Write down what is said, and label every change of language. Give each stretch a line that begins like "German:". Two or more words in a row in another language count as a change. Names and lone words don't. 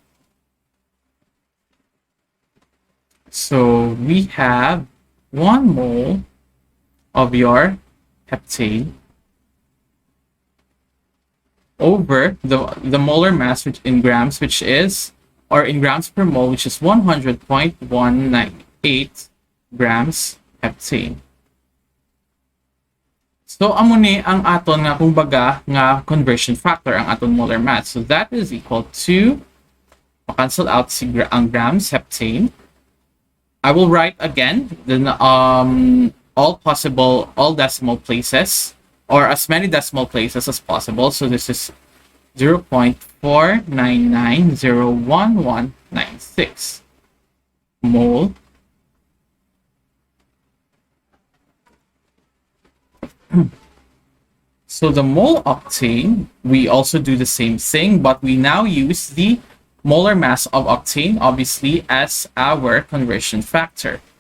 English: So we have 1 mole of your heptane over the molar mass, which in grams, which is, or in grams per mole, which is 100.198 grams heptane.
Hiligaynon: So amo ni ang aton nga kumbaga nga
English: conversion factor,
Hiligaynon: ang aton
English: molar mass. So that is equal to, cancel out si ang grams heptane. I will write again the all decimal places, or as many decimal places as possible. So this is 0.4990196 mole So the mole octane, we also do the same thing, but we now use the molar mass of octane, obviously, as our conversion factor.